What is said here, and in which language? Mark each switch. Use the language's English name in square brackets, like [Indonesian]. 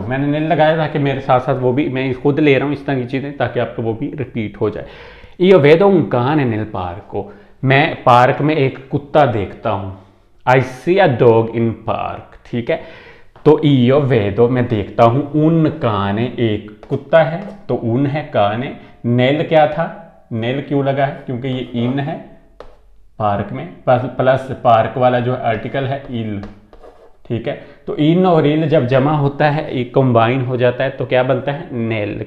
[Hindi] मैंने नेल लगाया ताकि मेरे साथ साथ वो भी मैं खुद ले रहा हूँ इस तरह की चीज़ें ताकि आपको वो भी रिपीट हो जाए। [Italian] Io vedo un cane nel parco, [Hindi] मैं पार्क में एक कुत्ता देखता हूँ। [English] I see a dog in park, [Hindi] ठीक है। तो ईयो वेदो, मैं देखता हूँ। उन काने, एक कुत्ता है तो उन है, काने। नेल क्या था, नेल क्यों लगा है, क्योंकि ये इन है पार्क में, प्लस पार्क वाला जो आर्टिकल है इल, ठीक है। तो इन और इल जब जमा होता है, एक कंबाइन हो जाता है तो क्या बनता है, नेल।